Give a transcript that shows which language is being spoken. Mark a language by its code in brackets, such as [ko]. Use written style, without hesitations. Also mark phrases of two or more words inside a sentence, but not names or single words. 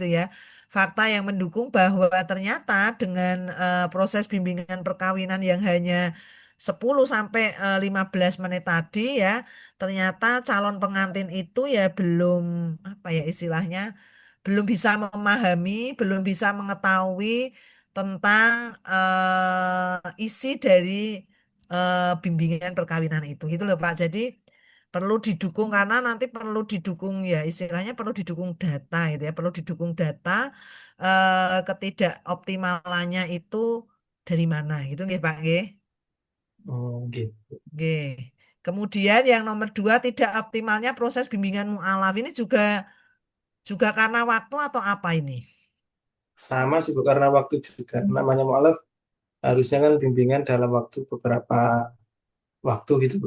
[id] ya, fakta yang mendukung bahwa ternyata dengan proses bimbingan perkawinan yang hanya 10 sampai 15 menit tadi ya, ternyata calon pengantin itu ya belum apa ya istilahnya, belum bisa memahami, belum bisa mengetahui tentang isi dari bimbingan perkawinan itu gitu loh Pak. Jadi perlu didukung karena nanti perlu didukung ya istilahnya perlu didukung data gitu ya, perlu didukung data ketidakoptimalannya itu dari mana gitu nggih Pak nggih. Oh, gitu. Nggih. Kemudian yang nomor dua tidak optimalnya proses bimbingan mualaf ini juga karena waktu atau apa ini? Sama sih, Bu, karena waktu juga. Namanya mualaf harusnya kan bimbingan dalam waktu beberapa waktu gitu, Bu.